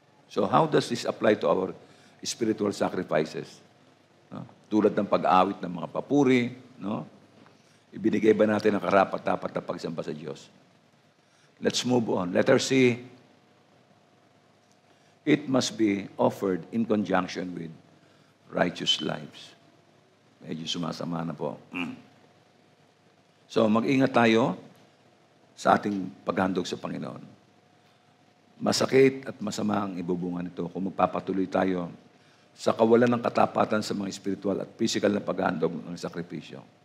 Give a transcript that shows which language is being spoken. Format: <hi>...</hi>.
<en>So how does this apply to our spiritual sacrifices? No?</en> <tl>Tulad ng pag-awit ng mga papuri, no? Ibinigay ba natin ang karapat-dapat na pagsamba sa Diyos?</tl> <en>Let's move on. Letter C, it must be offered in conjunction with righteous lives.</en> <tl>Medyo sumasama na po. So, mag-ingat tayo sa ating paghandog sa Panginoon. Masakit at masama ang ibubunga nito kung magpapatuloy tayo sa kawalan ng katapatan sa mga spiritual at physical na paghandog ng sakripisyo.</tl>